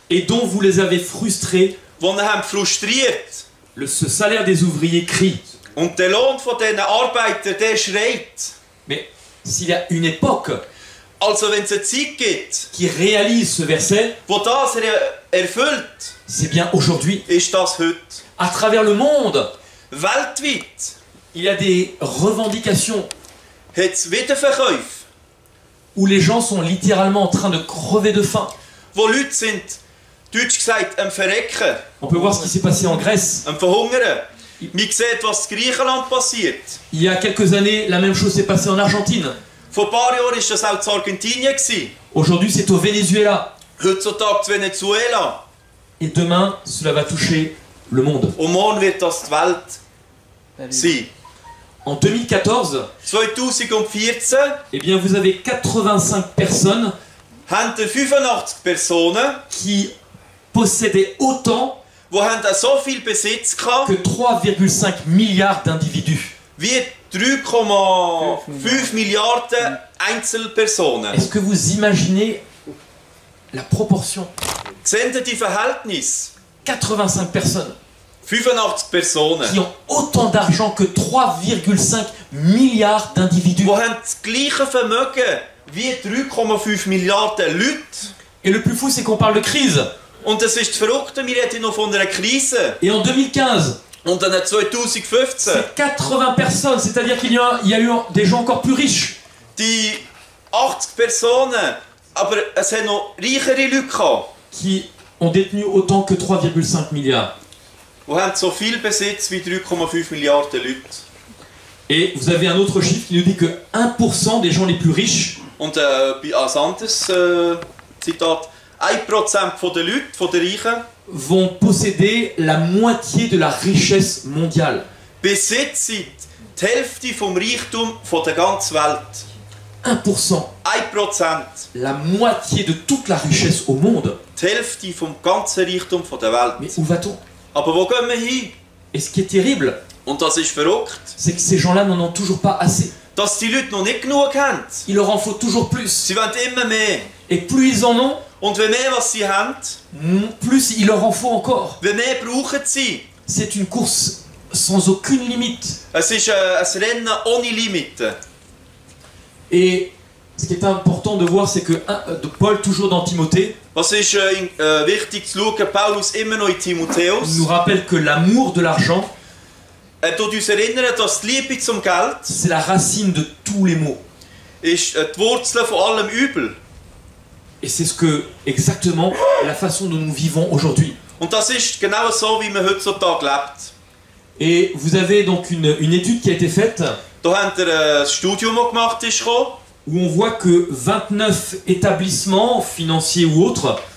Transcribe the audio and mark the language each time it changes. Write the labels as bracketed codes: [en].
[fr] Et dont vous les avez frustrés. [de] die haben frustriert. [fr] Ce salaire des ouvriers crie. [de] Und der Lohn von diesen Arbeitern, der schreit. [fr] Mais s'il y a une époque [de] Also wenn es eine Zeit gibt, [fr] qui réalise ce verset, [de] wo das erfüllt, [fr] c'est bien aujourd'hui. [de] ist das heute. [fr] À travers le monde, [de] Weltweit [fr] il y a des revendications [de] hat es Wiederverkäufe, [fr] où les gens sont littéralement en train de crever de faim. [de] wo Leute sind, deutsch gesagt, am Verrecken, [fr] On peut voir ce qui s'est passé en Grèce. [de] am Verhungern. Man sieht, was in Griechenland passiert. [fr] Il y a quelques années, la même chose s'est passée en Argentine. [de] Vor ein paar Jahren war das auch in Argentinien. [fr] Aujourd'hui, c'est au Venezuela. [de] Heutzutage in Venezuela. [fr] Et demain, cela va toucher le monde. [de] Und morgen wird das die Welt sein. [fr] En 2014, [de] 2014 [fr] eh bien, vous avez 85 personnes [de] haben 85 Personen, [fr] qui possédaient autant [de] die haben so viel Besitz gehabt, [fr] que 3,5 milliards d'individus. [de] wie 3,5 Milliarden Einzelpersonen. [fr] Est-ce que vous imaginez la proportion? [de] Sehen Sie die Verhältnisse? [fr] 85 personnes [de] 85 Personen, [fr] qui ont autant d'argent que 3,5 milliards d'individus. [de] die haben das gleiche Vermögen wie 3,5 Milliarden Leute. [fr] Et le plus fou, c'est qu'on parle de crise. [de] Und das ist das Verrückte, wir reden noch von einer Krise. [fr] Et en 2015, [de] Und dann 2015, [fr] c'est 80 personnes, c'est-à-dire qu'il y a eu des gens encore plus riches. [de] die 80 Personen, aber es haben noch reichere Leute gehabt, [fr] Qui ont détenu autant que 3,5 milliards. [de] die haben so viel Besitz wie 3,5 Milliarden Leute. [fr] Et vous avez un autre chiffre qui nous dit que 1% des gens les plus riches [de] Und als anderes Zitat, 1% der Leute, von den Reichen, [fr] vont posséder la moitié de la richesse mondiale. [de] besitzen die Hälfte vom Reichtum von der ganzen Welt. [fr] 1%, [de] 1%, [fr] la moitié de toute la richesse au monde. [de] die Hälfte vom ganzen Reichtum von der Welt. [fr] Mais où va-t-on? [de] Aber wo gehen wir hin? [fr] Et ce qui est terrible, [de] Und das ist verrückt, [fr] c'est que ces gens-là n'en ont toujours pas assez. [de] dass die Leute noch nicht genug haben. [fr] Il leur en faut toujours plus. [de] Sie wollen immer mehr. [fr] Et plus ils en ont, [de] Und je mehr was sie haben, [fr] plus il leur en faut encore. [de] je mehr brauchen sie. [fr] C'est une course sans aucune limite. [de] Es ist ein Rennen ohne Limite. [fr] Et ce qui est important de voir, c'est que de Paul, toujours dans Timothée, [de] Was ist wichtig zu schauen, Paulus immer noch in Timotheus. [fr] nous rappelle que l'amour de l'argent, [de] Er tut uns erinnern, dass die Liebe zum Geld [fr] c'est la racine de tous les maux. [de] ist die Wurzel von allem Übel. [fr] Et c'est ce que, exactement, la façon dont nous vivons aujourd'hui. [de] Und das ist genau so, wie man heutzutage lebt. [fr] Et vous avez donc une étude qui a été faite [de] Da haben wir ein Studium, das gemacht ist, gekommen. [fr] où on voit que 29 établissements financiers ou autres